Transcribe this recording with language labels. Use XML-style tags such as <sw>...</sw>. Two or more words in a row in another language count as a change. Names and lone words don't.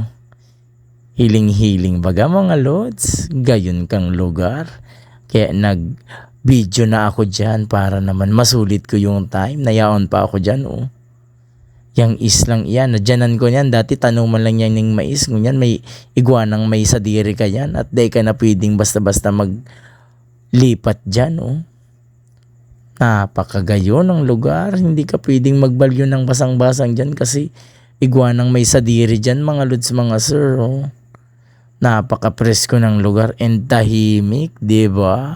<bik>Hiling-hiling baga mga lods, gayon kang lugar.</bik> <tl>Kaya nag-video na ako dyan para naman masulit ko yung time. Nayaon pa ako dyan oh. Yang islang iyan, nadyanan ko yan. Dati tanuman lang yan ng mais.</tl> <bik>Ngunyan may iguanang may sadiri ka yan.</bik> <tl>At di ka na pwedeng basta-basta maglipat dyan oh. Napakagayo ng lugar, hindi ka pwedeng magbalyo ng basang-basang dyan kasi iguanang may sadiri dyan mga lods mga sir. Oh. Napaka-presko ng lugar and tahimik, di ba?</tl>